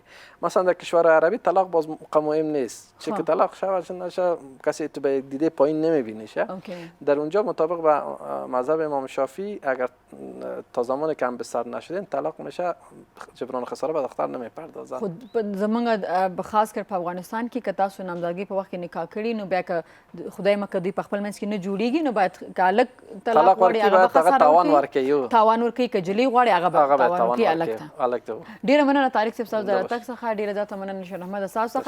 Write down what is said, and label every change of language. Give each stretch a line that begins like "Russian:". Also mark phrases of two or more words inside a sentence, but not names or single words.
Persian: مثلا در کشور عربی طلاق باز مهم نیست، چه که طلاق شود نشه کسی تو به دیده پایین نمیبینیشه. در اونجا مطابق به مذهب امام شافعی اگر تا زمان که هم به سر نشدین طلاق میشه، جبران خساره به دختر نمیپردازن.
Pashto: خود زمونږ خاص کر په افغانستان کې که تاسو نامزدګي په وخت کې نکاح کړي، نو بیا که خدای مکه دوی په خپل منځ کې نه جوړیږي، نو باید که هلک طلاق غواړي هغه به خساره ورکوي، تاوان ورکوي، که جلۍ غواړي هغه به توان الګ ته. ډیره مننه طارق صاحب تاسو د راتګ څخه، ډیره زیاته مننه شیر احمد تاسو څخه.